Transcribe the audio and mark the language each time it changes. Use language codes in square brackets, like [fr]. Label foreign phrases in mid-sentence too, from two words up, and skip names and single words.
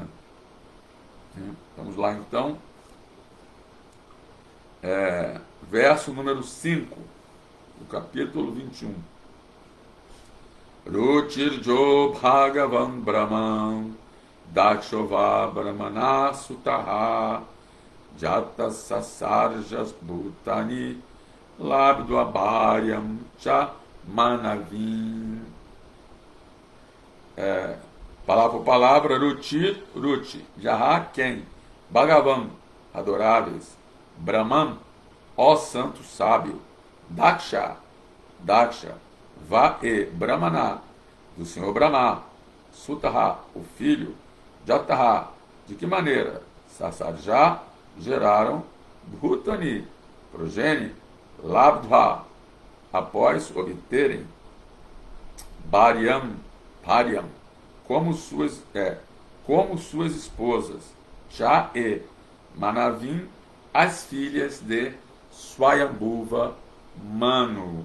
[pt] Vamos lá então. Verso número 5, do capítulo 21. [sa] रुचिर्यो भगवान् ब्रह्मन् दक्षो वा ब्राह्मणः सुतः यथा ससर्ज भूतानि लब्ध्वा भार्यां च मानवीम्. [pt] Palavra por palavra, Ruchi, Jaha, quem? Bhagavan, adoráveis, Brahman, ó santo sábio, Daksha, Va-e, Brahmana, do Senhor Brahma, Sutaha, o filho, Jataha, de que maneira? Sasarja, geraram, Bhutani, progenie, Labdha, após obterem, Bharyam, como suas esposas, Já e Manavim, as filhas de Swayambhuva Manu.